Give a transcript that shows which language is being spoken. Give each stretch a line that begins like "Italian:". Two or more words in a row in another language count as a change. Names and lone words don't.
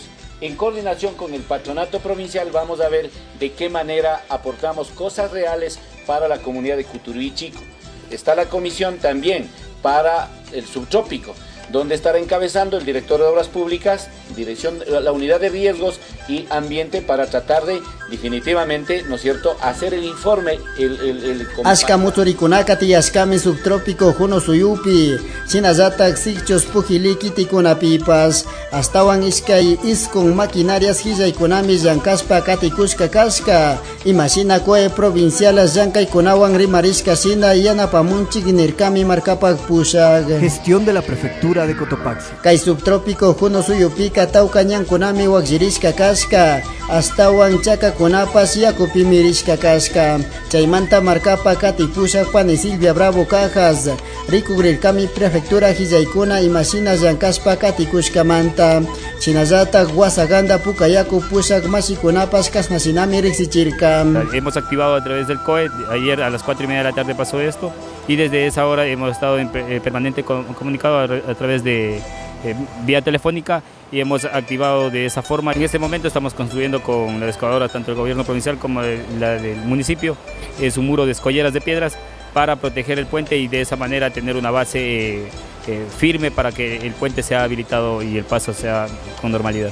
Spanish: En coordinación con el Patronato Provincial vamos a ver de qué manera aportamos cosas reales para la comunidad de Cuturibí Chico. Está la comisión también para el subtrópico, donde estará encabezando el director de Obras Públicas la unidad de riesgos y ambiente para tratar de definitivamente, ¿no es cierto?, hacer el informe.
Quechua: Ashka muturicunacati ashkami subtrópico juno suyupi, chinazatak sikchos pujiliki tikunapipas, astawan iskay iskun maquinarias hillaikunami llankaspa katikushka kashka, imashina kue provincialas llankaykunawan rimarishka shina yanapamunchik nirkami markapak pushak.
Spanish: Gestión de la Prefectura de Cotopaxi.
Quechua: Kay subtrópico juno suyupika tawka ñankunami wakllirishka kashka, astawan chakakunapas yakupi mirishka kashka, chaymanta markapa katipushak pani Silvia Bravo Cajas, rikugrirkami Prefectura hillaykuna imashina llankaspa katikushkamanta, chinallatak wasaganda pukayaku pushak mashikunapas kasnasinami riksichirka.
Spanish: Hemos activado a través del COE, ayer a las 4:30 de la tarde pasó esto, y desde esa hora hemos estado en permanente comunicado a través de vía telefónica, y hemos activado de esa forma. En este momento estamos construyendo con la excavadora, tanto el gobierno provincial como la del municipio, un muro de escolleras de piedras para proteger el puente y de esa manera tener una base firme para que el puente sea habilitado y el paso sea con normalidad.